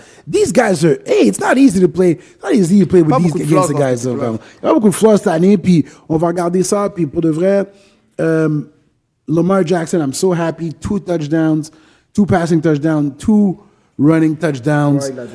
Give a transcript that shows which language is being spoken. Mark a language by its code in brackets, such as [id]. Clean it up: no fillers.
[en] These guys are, hey, it's not easy to play. It's not easy to play with these against the guys. [fr] Il y a beaucoup de flaws cette année, puis on va regarder ça, puis pour de vrai, Lamar Jackson, [en] I'm so happy. 2 touchdowns, 2 passing touchdowns, 2 running touchdowns.